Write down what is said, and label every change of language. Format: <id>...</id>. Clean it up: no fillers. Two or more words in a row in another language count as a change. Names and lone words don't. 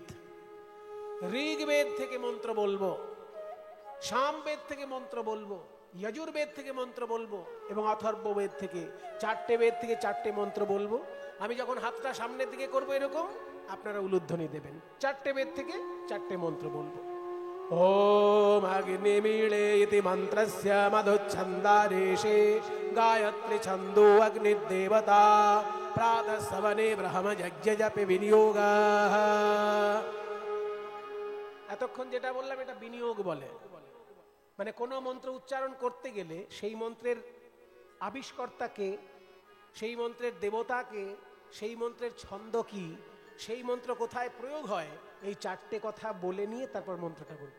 <bn>ঋগ্বেদ থেকে মন্ত্র বলবো, সামবেদ থেকে মন্ত্র বলবো, যজুর্বেদ থেকে মন্ত্র বলবো এবং অথর্ববেদ থেকে, 4টে বেদ থেকে 4টে মন্ত্র বলবো। আমি যখন হাতটা সামনের দিকে করবো এরকম, আপনারা উলুধ্বনি দেবেন। 4টে বেদ থেকে 4টে মন্ত্র বলবো।</bn> <sa>ओम अग्निमीळे इति मंत्रस्य मधुच्छन्दारेशे गायत्री छन्दो अग्निदेवता प्रातः सवने ब्रह्म यज्ञ जपे विनियोगः।</sa> <bn>এতক্ষণ যেটা বললাম এটা বিনিয়োগ বলে। মানে কোনো মন্ত্র উচ্চারণ করতে গেলে সেই মন্ত্রের আবিষ্কর্তাকে, সেই মন্ত্রের দেবতাকে, সেই মন্ত্রের ছন্দ কি, সেই মন্ত্র কোথায় প্রয়োগ হয়, এই চারটে কথা বলে নিয়ে তারপর মন্ত্রটা বলতে।</bn>